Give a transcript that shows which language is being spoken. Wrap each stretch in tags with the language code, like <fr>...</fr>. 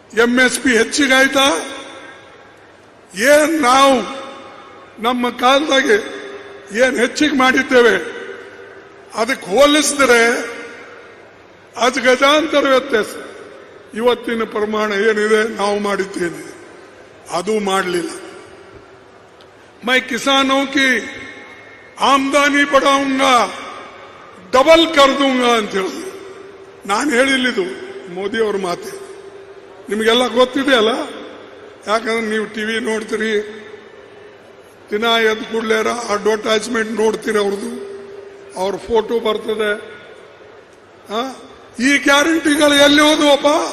<kn>MSP ಹೆಚ್ಚಿಗಾಯ್ತಾ? ಏನ್ ನಾವು ನಮ್ಮ ಕಾಲದಾಗೆ ಏನ್ ಹೆಚ್ಚಿಗೆ ಮಾಡಿದ್ದೇವೆ ಅದಕ್ಕೆ ಹೋಲಿಸಿದ್ರೆ ಅದು ಗಜಾಂತರ ವ್ಯತ್ಯಾಸ. ಇವತ್ತಿನ ಪ್ರಮಾಣ ಏನಿದೆ ನಾವು ಮಾಡಿದ್ದೇನೆ, ಅದು ಮಾಡಲಿಲ್ಲ.</kn> <hi>मैं किसानों की आमदनी बढ़ाऊंगा, डबल कर दूंगा</hi> <kn>ಅಂತ ಹೇಳಿ ನಾನು ಹೇಳಿಲ್ಲಿದು ಮೋದಿ ಅವ್ರ ಮಾತೆ. ನಿಮಗೆಲ್ಲ ಗೊತ್ತಿದೆ ಅಲ್ಲ, ಯಾಕಂದ್ರೆ ನೀವು ಟಿವಿ ನೋಡ್ತೀರಿ, ದಿನ ಎದ್ದು ಕೂಡಲೇ ಅಡ್ವರ್ಟೈಸ್ಮೆಂಟ್ ನೋಡ್ತೀರಿ, ಅವ್ರದ್ದು ಅವ್ರ ಫೋಟೋ ಬರ್ತದೆ. ಈ ಗ್ಯಾರಂಟಿಗಳು ಎಲ್ಲಿ ಹೋದವಪ್ಪ?</kn>